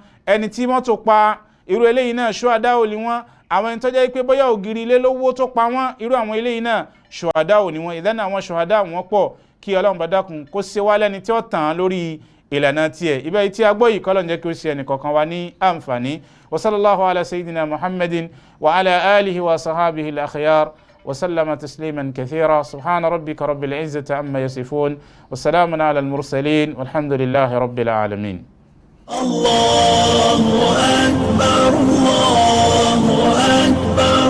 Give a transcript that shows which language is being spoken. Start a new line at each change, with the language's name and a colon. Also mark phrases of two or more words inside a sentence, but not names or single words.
Yoruba: Ẹni tí mọ́tò pa, irú eléyìí náà ṣùhádà ni wọ́n. Àwọn ẹni tó jẹ́ pé bóyá ògiri ilé lówó tó pa wọ́n, irú àwọn eléyìí náà ṣùhádà ni wọ́n. Ìdáná àwọn ṣùhádà wọ́n pọ̀, kí Ọlọ́run bá dákun kó ṣe wá lẹ́ni tí ó tàn lórí ìlànà tiẹ̀. Ibẹ̀ tí a gbọ́ yìí kọ́lọ̀ ń jẹ́ kí ó ṣe ẹnì kọ̀ọ̀kan wa ní àǹfààní.
Arabic: وصلى الله على سيدنا محمد وعلى آله وصحبه الأخيار وسلم تسليما كثيرا. سبحان ربك رب العزة عما يصفون وسلام على المرسلين والحمد لله رب العالمين. الله أكبر الله أكبر.